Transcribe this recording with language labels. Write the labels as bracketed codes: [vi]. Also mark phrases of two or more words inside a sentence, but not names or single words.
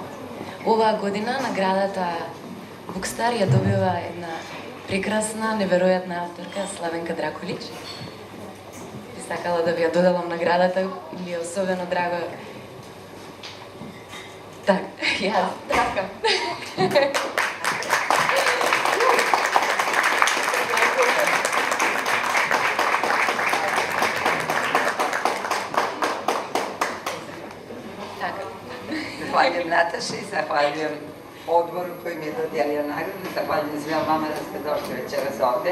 [mk] Оваа година наградата Букстар ја добива една прекрасна, неверојатна авторка Славенка Дракулич. Би сакала да ви ја доделам наградата, ми е особено драго. Так, јас тракам. [hr] Zahvaljujem Nataši, zahvaljujem odboru koji mi je dodijelio nagradu, zahvaljujem svima vama da ste došli večeras ovde.